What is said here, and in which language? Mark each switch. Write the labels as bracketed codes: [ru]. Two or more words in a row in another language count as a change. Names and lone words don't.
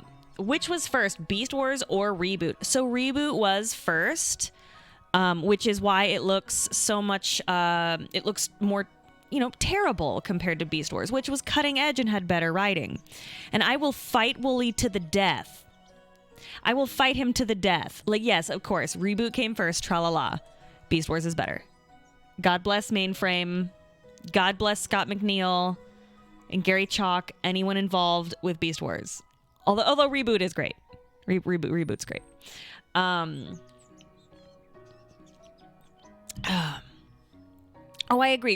[en] Which was first, Beast Wars or Reboot? So Reboot was first, which is why it looks so much, it looks more, terrible compared to Beast Wars, which was cutting edge and had better writing. And I will fight Wooly to the death. I will fight him to the death. Like, yes, of course, Reboot came first, tra-la-la. Beast Wars is better. God bless Mainframe. God bless Scott McNeil and Gary Chalk, anyone involved with Beast Wars. Although Reboot is great. Reboot's great. Oh, I agree.